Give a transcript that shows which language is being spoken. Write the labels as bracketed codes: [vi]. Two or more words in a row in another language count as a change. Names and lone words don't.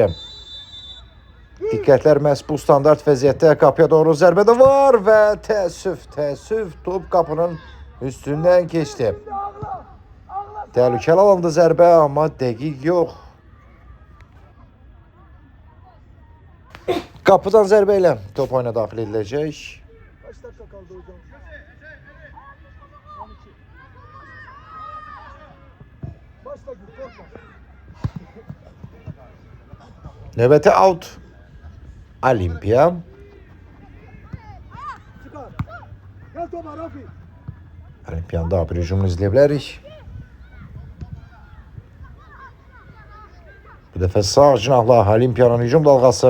[az] Diqqətlər məhz bu standart vəziyyətdə qapıya doğru zərbə də var və təəssüf top qapının üstündən keçdi. Təhlükəli alındı zərbə, amma dəqiq yox. Qapıdan zərbə ilə top oyuna daxil ediləcək. [tr] Kaç dakika kaldı hocam? Başla git, korkma. [az] Növbəti out. Olimpiya. [tr] Çıkar. Gel topa Rafi. [az] Olimpiyanın daha bir hücumunu izləyə bilərik. Bu dəfə sağ cinahla Olimpiyanın hücum dalğası.